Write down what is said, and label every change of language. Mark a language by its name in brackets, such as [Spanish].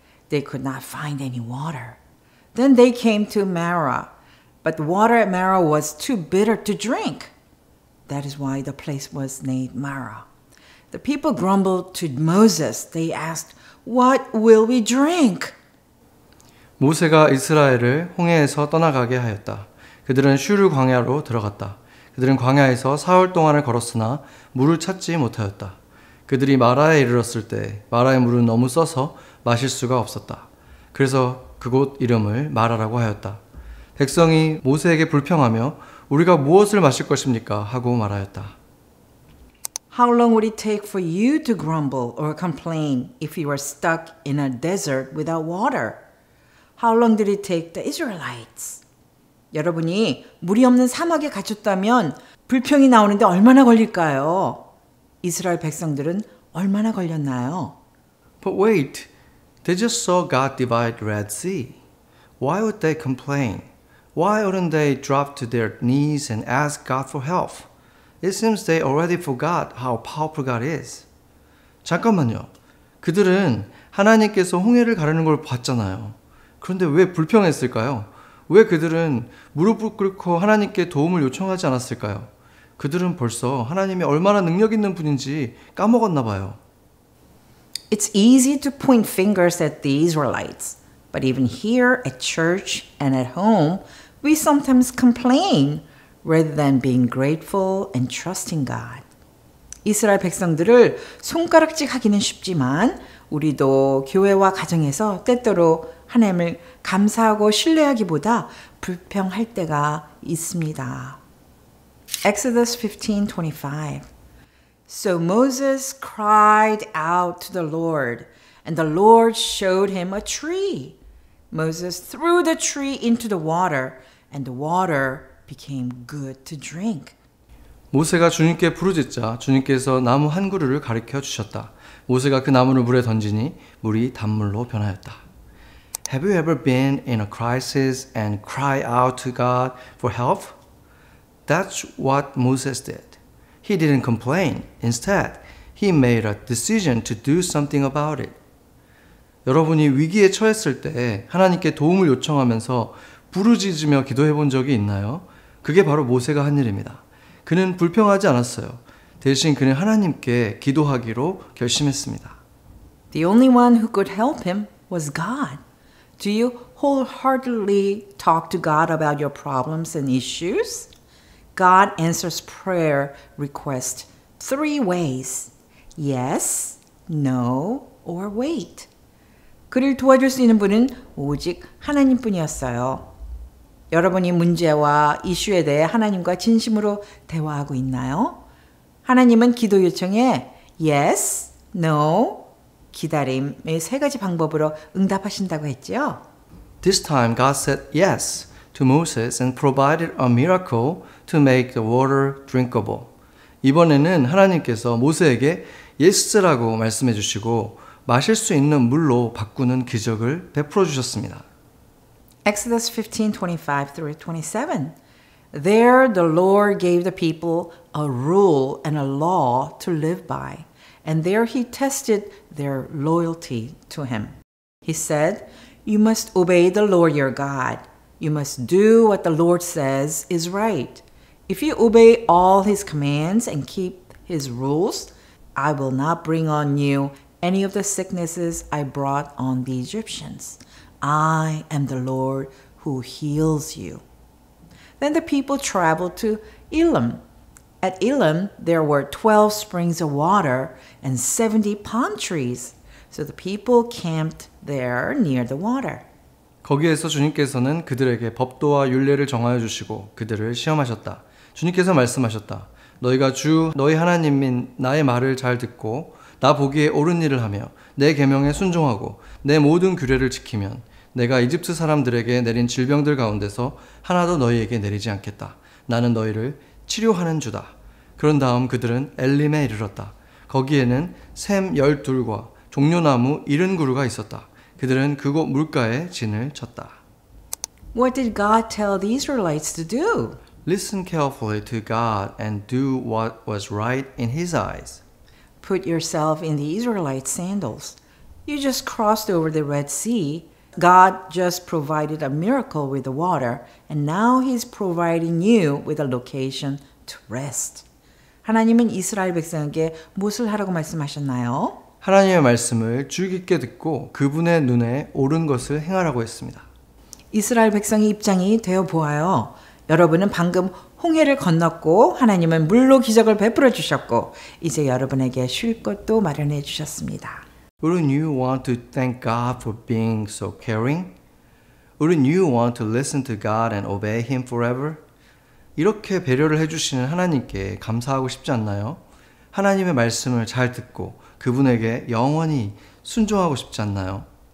[English] They could not find any water. Then they came to Marah, but the water at Marah was too bitter to drink. That is why the place was named Marah. The people grumbled to Moses. They asked, "What will we drink?" [Korean] 모세가 이스라엘을 홍해에서 떠나가게 하였다. 그들은 슈르 광야로 들어갔다. 그들은 광야에서 사흘 동안을 걸었으나 물을 찾지 못하였다. 그들이 마라에 이르렀을 때 마라의 물은 너무 써서 마실 수가 없었다. 그래서 그곳 이름을 마라라고 하였다. 백성이 모세에게 불평하며 우리가 무엇을 마실 것입니까? 하고 말하였다. [English] How long would it take for you to grumble or complain if you were stuck in a desert without water? How long did it take the Israelites? [Korean] 여러분이 물이 없는 사막에 갇혔다면 불평이 나오는데 얼마나 걸릴까요? 이스라엘 백성들은 얼마나 걸렸나요? [English] But wait, they just saw God divide the Red Sea. Why would they complain? Why wouldn't they drop to their knees and ask God for help? It seems they already forgot how powerful God is. [Korean] 잠깐만요. 그들은 하나님께서 홍해를 가르는 걸 봤잖아요. 그런데 왜 불평했을까요? 왜 그들은 무릎을 꿇고 하나님께 도움을 요청하지 않았을까요? 그들은 벌써 하나님이 얼마나 능력 있는 분인지 까먹었나 봐요. [English] It's easy to point fingers at the Israelites, but even here at church and at home, we sometimes complain rather than being grateful and trusting God. [Korean] 이스라엘 백성들을 손가락질 하기는 쉽지만 우리도 교회와 가정에서 때때로 하나님을 감사하고 신뢰하기보다 불평할 때가 있습니다. [English] Exodus 15:25. So Moses cried out to the Lord, and the Lord showed him a tree. Moses threw the tree into the water, and the water became good to drink. [Korean] 모세가 주님께 부르짖자 주님께서 나무 한 그루를 가리켜 주셨다. 모세가 그 나무를 물에 던지니 물이 단물로 변하였다. [English] Have you ever been in a crisis and cry out to God for help? That's what Moses did. He didn't complain. Instead, he made a decision to do something about it. [Korean] 여러분이 위기에 처했을 때 하나님께 도움을 요청하면서 부르짖으며 기도해 본 적이 있나요? 그게 바로 모세가 한 일입니다. 그는 불평하지 않았어요. 대신 그는 하나님께 기도하기로 결심했습니다. [English] The only one who could help him was God. Do you wholeheartedly talk to God about your problems and issues? God answers prayer request 3 ways. Yes, no, or wait. [Korean] 그를 도와줄 수 있는 분은 오직 하나님뿐이었어요. 여러분이 문제와 이슈에 대해 하나님과 진심으로 대화하고 있나요? 하나님은 기도 요청에 [English] yes, no, [Korean] 기다림의 3가지 방법으로 응답하신다고 했죠. [English] This time God said yes to Moses and provided a miracle to make the water drinkable. [Korean] 이번에는 하나님께서 모세에게 예스라고 말씀해 주시고 마실 수 있는 물로 바꾸는 기적을 베풀어 주셨습니다. [English] Exodus 15:25 through 27. There the Lord gave the people a rule and a law to live by, and there he tested their loyalty to him. He said, "You must obey the Lord your God. You must do what the Lord says is right. If you obey all his commands and keep his rules, I will not bring on you any of the sicknesses I brought on the Egyptians. I am the Lord who heals you." Then the people traveled to Elim. At Elim, there were 12 springs of water and 70 palm trees. So the people camped there near the water. [Korean] 거기에서 주님께서는 그들에게 법도와 율례를 정하여 주시고 그들을 시험하셨다. 주님께서 말씀하셨다. 너희가 주 너희 하나님인 나의 말을 잘 듣고 나 보기에 옳은 일을 하며 내 계명에 순종하고 내 모든 규례를 지키면 내가 이집트 사람들에게 내린 질병들 가운데서 하나도 너희에게 내리지 않겠다. 나는 너희를 치료하는 주다. 그런 다음 그들은 엘림에 이르렀다. 거기에는 샘 12과 종려나무 70그루가 있었다. 그들은 그곳 물가에 진을 쳤다. [English] What did God tell the Israelites to do? Listen carefully to God and do what was right in His eyes. Put yourself in the Israelites' sandals. You just crossed over the Red Sea. God just provided a miracle with the water, and now He's providing you with a location to rest. [Korean] 하나님은 이스라엘 백성에게 무엇을 하라고 말씀하셨나요? 하나님의 말씀을 주의 깊게 듣고 그분의 눈에 옳은 것을 행하라고 했습니다. 이스라엘 백성의 입장이 되어 보아요. 여러분은 방금 홍해를 건넜고 하나님은 물로 기적을 베풀어 주셨고 이제 여러분에게 쉴 곳도 마련해 주셨습니다. [English] Wouldn't you want to thank God for being so caring? Wouldn't you want to listen to God and obey Him forever? [Korean] 이렇게 배려를 해주시는 하나님께 감사하고 싶지 않나요? 하나님의 말씀을 잘 듣고 그분에게 영원히 순종하고 싶지 않나요?